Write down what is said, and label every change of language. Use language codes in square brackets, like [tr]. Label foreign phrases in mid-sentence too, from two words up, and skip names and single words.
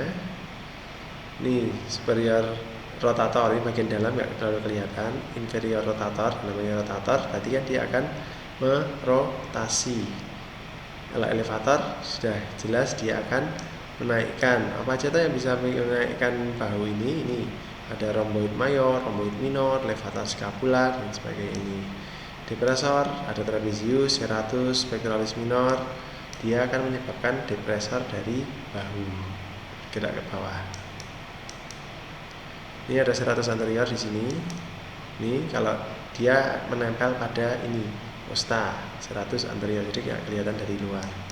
[id] Ini superior rotator, ini bagian dalam nggak terlalu kelihatan. Inferior rotator, namanya rotator, berarti kan dia akan merotasi. Kalau elevator sudah jelas dia akan menaikkan. Apa aja tuh yang bisa menaikkan bahu ini? Ini ada rhomboid mayor, rhomboid minor, [la] levator scapular [id] dan sebagainya ini. Depresor ada trapezius, serratus, [la] pectoralis minor. [id] Dia akan menyebabkan depresor dari bahu gerak ke bawah. Ini ada [la] serratus anterior [id] di sini. Ini kalau dia menempel pada ini osta, [la] serratus anterior, [id] jadi nggak kelihatan dari luar.